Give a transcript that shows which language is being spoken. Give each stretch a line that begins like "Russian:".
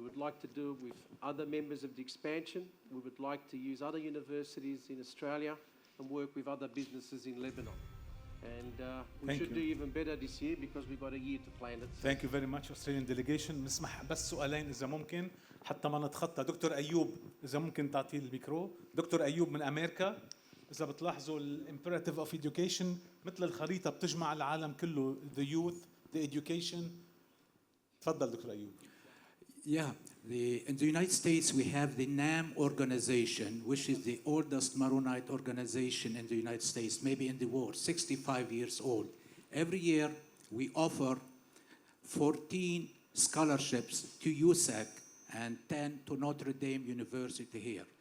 English: We would like to do it with other members of the expansion. We would like to use other universities in Australia and work with other businesses in Lebanon. And we Thank should you. do even better this year because we've got a year to plan it. Thank you very much Australian delegation.
Arabic: نسمح بس سؤالين إذا ممكن حتى ما نتخطى. دكتور أيوب إذا ممكن تعطيه الميكرو. دكتور أيوب من أمريكا. إذا بتلاحظوا الimperative of education مثل الخريطة بتجمع العالم كله.
English: The youth, the education.
Arabic: تفضل دكتور أيوب.
English: Yeah, In the United States, we have the NAM organization, which is the oldest Maronite organization in the United States, maybe in the world, 65 years old. Every year, we offer 14 scholarships to USAC and 10 to Notre Dame University here.